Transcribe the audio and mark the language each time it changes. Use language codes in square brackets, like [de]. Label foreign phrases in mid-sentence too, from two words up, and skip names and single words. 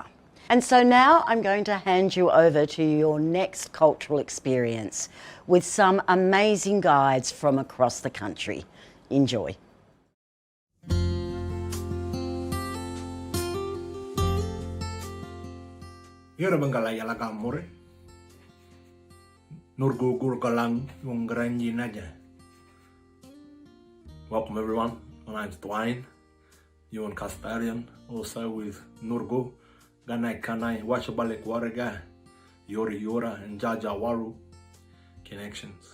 [en] And so now I'm going to hand you over to your next cultural experience with some amazing guides from across the country. Enjoy. [dhu] Yura bangala yala kamure. Nurgu gurgalang yung Dwayne Naja. [en] Welcome everyone. My name's Dwayne. Yuin custodian, also with Nurgu. Ganai Kanai, Washabalik Waraga, Yori Yora, and Jajawaru connections.